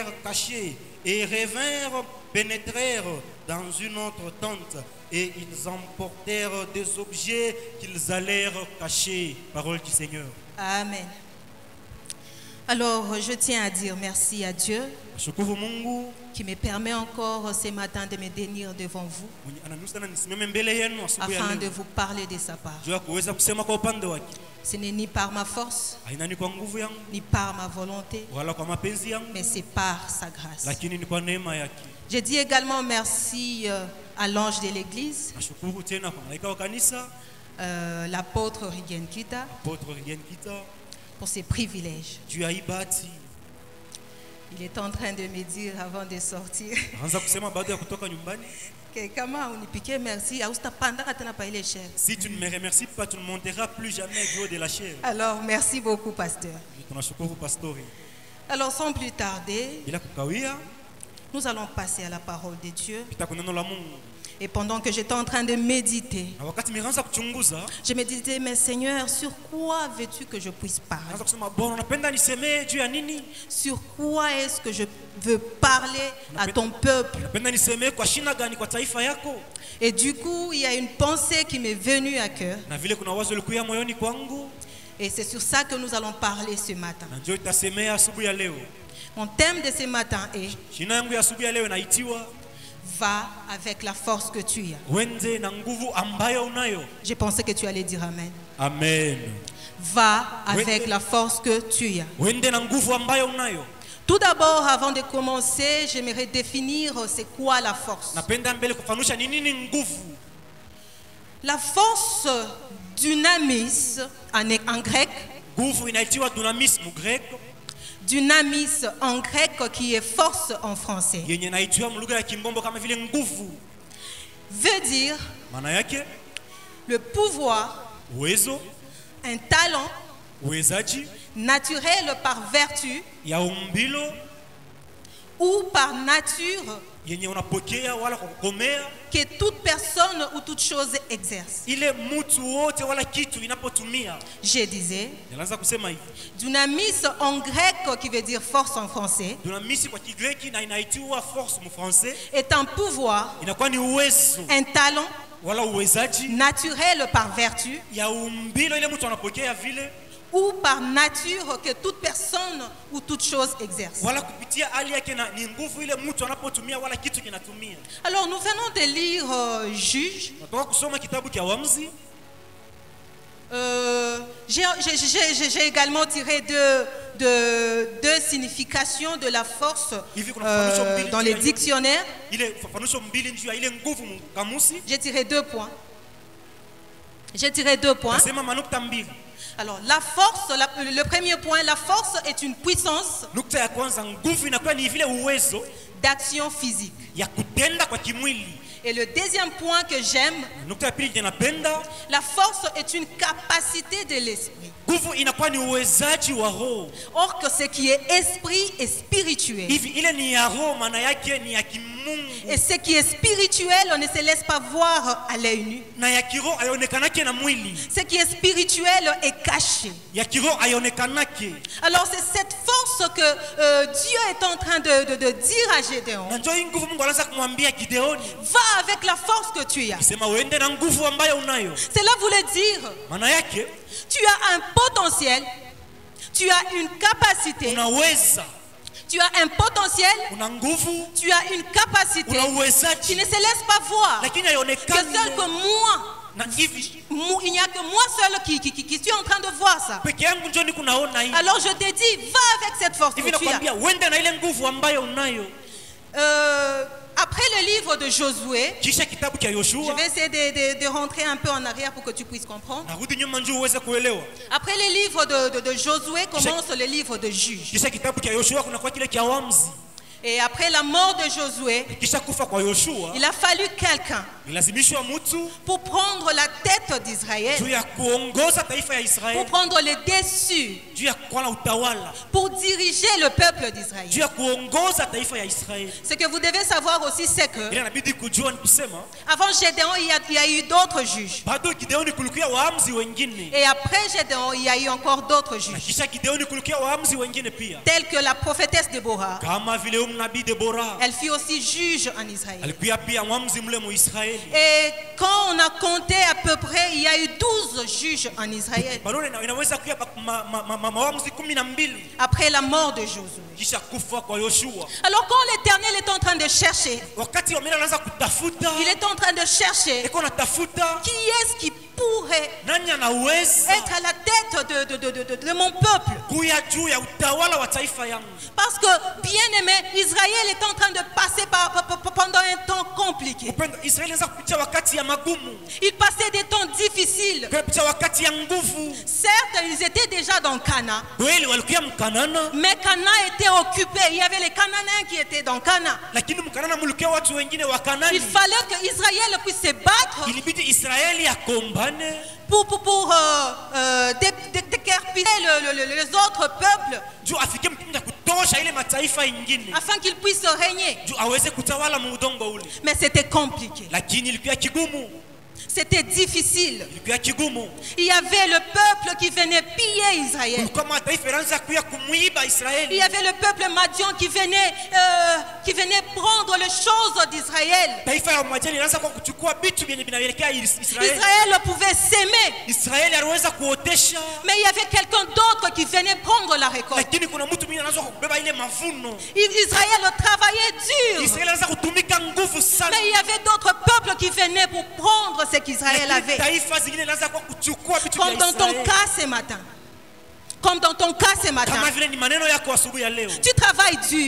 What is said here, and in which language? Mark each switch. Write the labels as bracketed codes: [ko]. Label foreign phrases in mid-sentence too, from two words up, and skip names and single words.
[fr] cachés et revinrent, pénétrèrent dans une autre tente et ils emportèrent des objets qu'ils allèrent cacher. Parole du Seigneur. Amen. Alors, je tiens à dire merci à Dieu [sw] Shukuru Mungu [fr] qui me permet encore ce matin de me tenir devant vous [sw] mwenye ananusana nisimame mbele yenu asubuhi ya [fr] afin de [sw] leo. [fr] vous parler de sa part. [sw] Juu ya kuweza kusema kwa upande wake. [fr] Ce n'est ni par ma force, [sw] Haina ni kwa nguvu yangu [fr] ni par ma volonté, [sw] wala kwa mapenzi yangu, [fr] mais c'est par sa grâce. [sw] lakini ni kwa neema yake. [fr] Je dis également merci à l'ange de l'église, [sw] Nashukuru tena kwa malaika wa kanisa, [fr] l'apôtre Riguen Kita, Apôtre Rien Kita, pour ses privilèges. [sw] juu ya hii bahati. [fr] Il est en train de me dire avant de sortir [sw] Anza kusema baada ya kutoka nyumbani, que kama unipikie merci, hautapanda tena pa ile chair. [fr] si tu ne me remercies pas, tu ne monteras plus jamais du haut de la chair. Alors, merci beaucoup, pasteur. [sw] Tunashukuru pastori. [fr] Alors, sans plus tarder, [sw] Bila kukawia, [fr] nous allons passer à la parole de Dieu. [sw] pita kwa neno la Mungu. [fr] Et pendant que j'étais en train de méditer, [sw] Na wakati nilianza kuchunguza, [fr] je me disais, mais Seigneur, sur quoi veux-tu que je puisse parler? [sw] naanza kusema Bwana, unapenda nisemee juu ya nini? [fr] Sur quoi est-ce que je veux parler à ton peuple? [sw] Unapenda nisemee kwa shina gani kwa taifa yako? [fr] Et du coup, il y a une pensée qui m'est venue à cœur. [sw] Na vile kuna wazo likuya moyoni kwangu, [fr] Et c'est sur ça que nous allons parler ce matin. [sw] na njoo itasemea asubuhi ya leo. [fr] Mon thème de ce matin est [sw] Shina yangu ya asubuhi ya leo inaitiwa [fr] va avec la force que tu as. [sw] wende na nguvu ambayo unayo. [fr] Je pensais que tu allais dire Amen. Amen. Va avec [sw] Wende. [fr] la force que tu as. [sw] Wende na nguvu ambayo unayo. [fr] Tout d'abord, avant de commencer, j'aimerais définir c'est quoi la force. [sw] Napenda mbele kufanusha ni nini nguvu. [fr] La force dynamis en grec, [sw] Nguvu inaitiwa dunamis mu grek, [fr] dynamis en grec qui est force en français, [sw] yenye inaitiwa mu lugha ya Kimbombo kama vile nguvu. [fr] veut dire [sw] Maana yake [fr] le pouvoir, [sw] uwezo, [fr] un talent [sw] uwezaji [fr] naturel par vertu [sw] ya umbilo [fr] ou par nature [sw] yenye unapokea wala kwa kukomea, [fr] que toute personne ou toute chose exerce. [sw] ile mtu wote wala kitu inapotumia. [fr] Je disais, [sw] Nilianza kusema hivi, [fr] dynamis en grec qui veut dire force en français [sw] dunamisi kwa Kigreki na inaitiwa force mu français, [fr] est un pouvoir, [sw] inakuwa ni uwezo [fr] un talent [sw] wala uwezaji [fr] naturel par vertu [sw] ya umbilo ile mtu anapokea vile [fr] ou par nature que toute personne ou toute chose exerce. [sw] wala kupitia hali yake, na ni nguvu ile mtu anapotumia wala kitu kinatumia. [fr] Alors nous venons de lire Juge. [sw] Natoka kusoma kitabu cha Waamuzi. [fr] J'ai également tiré deux significations de la force dans les dictionnaires. [sw] Ile fafanusho mbili njuu ya ile nguvu mu kamusi. [fr] J'ai tiré 2 points. J'ai tiré 2 points. [sw] Nasema manukta mbili. [fr] Alors la force, le premier point, la force est une puissance [sw] Nukta ya kwanza, nguvu inakuwa ni vile uwezo [fr] d'action physique. [sw] ya kutenda kwa kimwili. [fr] Et le deuxième point que j'aime, [sw] Nukta ya pili ninapenda, [fr] la force est une capacité de l'esprit. [sw] nguvu inakuwa ni uwezaji wa roho. [fr] Or que ce qui est esprit est spirituel. [sw] Hivi ile ni ya roho, maana yake ni ya kimungu. [fr] Et ce qui est spirituel, on ne se laisse pas voir à l'œil nu. [sw] Na ya kiroho haionekanake na mwili. [fr] Ce qui est spirituel est caché. [sw] Ya kiroho haionekanake. [fr] Alors c'est cette force que Dieu est en train de dire à Gédéon. [sw] Na njoo hii nguvu Mungu anaanza kumwambia Gideoni, [fr] Va avec la force que tu as. [sw] sema uende na nguvu ambayo unayo. [fr] Cela voulait dire, [sw] Maana yake [fr] tu as un potentiel, tu as une capacité, [sw] unaweza, [fr] tu as un potentiel, [sw] una nguvu, [fr] tu as une capacité [sw] una [fr] qui [sw] uwezaji, [fr] ne se laisse pas voir. [sw] lakini [fr] Que [sw] haionekani. [fr] seul que moi, [sw] Na hivi [fr] il n'y a que moi seul qui suis en train de voir ça. [sw] peke yangu njoo ni kunaona hii. [fr] Alors je te dis, va avec cette force [sw] Hivi [fr] que tu as. [sw] nakwambia uende na ile nguvu ambayo unayo. [fr] Après le livre de Josué, [sw] Kisha kitabu cha [fr] je [sw] Yoshua, [fr] vais essayer de rentrer un peu en arrière pour que tu puisses comprendre. [sw] narudi nyuma njoo uweze kuelewa. [fr] Après le livre de Josué commence le livre de Juge. [sw] Kisha kitabu cha Yoshua kuna kwa kile cha Waamuzi. [fr] Et après la mort de Josué, [sw] Kisha kufa kwa Yoshua, [fr] il a fallu quelqu'un [sw] ilazimishwa mtu [fr] pour prendre la tête d'Israël, [sw] juu ya kuongoza taifa ya [fr] pour [sw] Israeli, [fr] prendre les dessus, [sw] juu ya kuwa na utawala, [fr] pour diriger le peuple d'Israël. [sw] juu ya kuongoza taifa ya Israeli. [fr] Ce que vous devez savoir aussi, c'est que [sw] Ile inabidi kujua ni kusema [fr] avant Gédéon, il y a eu d'autres juges. [sw] bado Gideoni kulikuwa waamuzi wengine, [fr] Et après Gédéon, il y a eu encore d'autres [sw] na [fr] juges, [sw] kisha Gideoni kulikuwa waamuzi wengine pia, [fr] tels que la prophétesse Déborah, [sw] kama vile mnabii Debora. [fr] Elle fut aussi juge en Israël. [sw] Alikuwa pia mwamuzi mle mu Israeli. [fr] Et quand on a compté à peu près, il y a eu 12 juges en Israël. [sw] Barone inaweza kuwa mwamuzi 12 [fr] Après la mort de Josué. [sw] kisha kufa kwa Yoshua. [fr] Alors quand l'Éternel est en train de chercher, [sw] Wakati wamela anaanza kutafuta, [fr] il est en train de chercher [sw] eko natafuta [fr] qui est-ce qui pourrait [sw] nani anaweza [fr] être à la tête de mon peuple. [sw] kuya juu ya utawala wa taifa yangu. [fr] Parce que, bien aimé, Israël est en train de passer pendant un temps compliqué. [sw] Upendo Israeli anaanza kupitia wakati ya magumu, [fr] Il passait des temps difficiles. [sw] kupitia wakati ya nguvu. [fr] Certes, ils étaient déjà dans Cana, [sw] Kweli walikuwa mkanana, [fr] mais Cana était occupé. Il y avait les Cananéens qui étaient dans Cana. [sw] lakini mkanana mulikuwa watu wengine wa Kanani. [fr] Il fallait que Israël puisse se battre [sw] Ilibidi Israeli akombane [fr] pour décapiter les autres peuples [sw] juu afike mtume ya kutosha ile mataifa ingine [fr] afin qu'ils puissent régner. [sw] juu aweze kutawala muudongo ule, [fr] Mais c'était compliqué. [sw] lakini ilikuwa kigumu, [fr] C'était difficile. [sw] ilikuwa kigumu. [fr] Il y avait le peuple qui venait piller Israël. [sw] Kulikuwa mataifa yanaanza kuya kumuiba [fr] Il [sw] Israeli. [fr] y avait le peuple Madian qui venait prendre les choses d'Israël. [sw] Taifa ya Madiani inaanza kwa kuchukua vitu vyenye vinaelekea Israeli. [fr] Israël pouvait s'aimer, [sw] Israeli aliweza kuotesha, [fr] mais il y avait quelqu'un d'autre qui venait prendre la récolte. [sw] lakini kuna mtu mwingine anaanza kubeba ile mavuno. [fr] Israël travaillait dur, [sw] Israeli anaanza kutumika nguvu sana, [fr] mais il y avait d'autres peuples qui venaient pour prendre ce qu'Israël [sw] lakini [fr] avait. [sw] taifa zingine inaanza kwa kuchukua vitu vya [fr] Comme dans ton [sw] Israeli. [fr] cas ce matin. Comme dans ton cas ce matin. [sw] Kama vile ni maneno yako asubuhi ya leo, [fr] Tu travailles dur,